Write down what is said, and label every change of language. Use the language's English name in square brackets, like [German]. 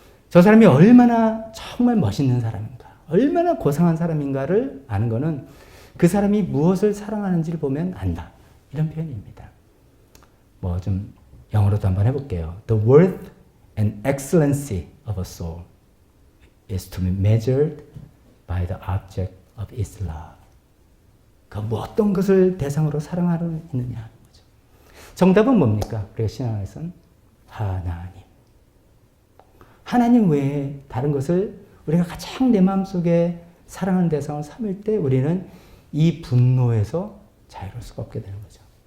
[Korean] 저 사람이 얼마나 정말 멋있는 사람인가, 얼마나 고상한 사람인가를 아는 것은 그 사람이 무엇을 사랑하는지를 보면 안다. 이런 표현입니다. 뭐 좀 영어로도 한번 해볼게요. [English] The worth and excellency of a soul is to be measured by the object of its love. [Korean] 그 어떤 것을 대상으로 사랑하느냐 하는 거죠. 정답은 뭡니까? 우리가 신앙에서는 하나님. 하나님 외에 다른 것을 우리가 가장 내 마음속에 사랑하는 대상을 삼을 때 우리는 이 분노에서 자유로울 수가 없게 되는 거죠.